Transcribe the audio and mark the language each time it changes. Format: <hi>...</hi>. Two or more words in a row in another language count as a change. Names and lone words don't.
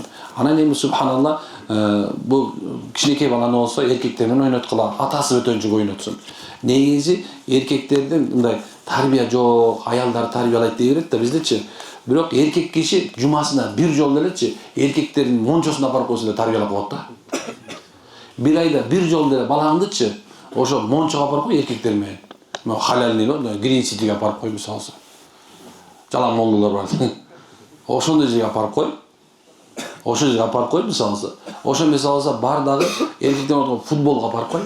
<ky>Анан эми субханалла, бул кичинекей баланы болсо эркектер менен ойноткула, атасы өтөнчүк ойнотсун. Негизи эркектердин мындай тарбия жок, аялдар тарбиялайт дей берет да биздечи. Бирок эркек киши жумасына бир жолу элечи эркектердин мончосуна апарып койсо да тарбиялап коет да. Bir ayda bir жол деле балаңдычы, ошо мончого апарып кой эркектер менен. Мына халялный, Green City'ге апарып кой мисалы. Жалаң молдулар бар. Ошондой жерге апарып кой. Ошо жерге апарып кой мисалы. Ошо мисалы бардагы эркектер футболго апарып кой.</ky>